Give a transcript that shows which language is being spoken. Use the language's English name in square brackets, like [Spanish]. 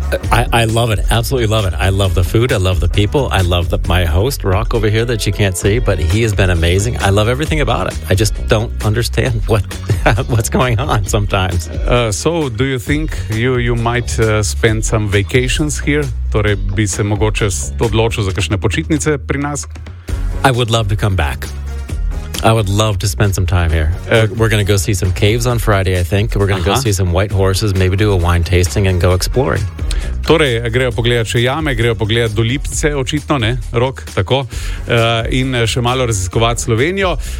[English] I love it, absolutely love it. I love the food, I love the people, I love my host, Rock, over here that you can't see, but he has been amazing. I love everything about it. I just don't understand what's going on sometimes. So, do you think you might spend some vacations here? [Slovenian] Torej, bi se mogoče odločil za kakšne počitnice pri nas? [English] I would love to come back. I would love to spend some time here. We're going to go see some caves on Friday, I think. We're going to go see some white horses, maybe do a wine tasting and go exploring. [Slovenian] Torej, grejo pogledat še jame, grejo pogledat do Lipice, očitno, ne, Rok, tako, in še malo raziskovat Slovenijo.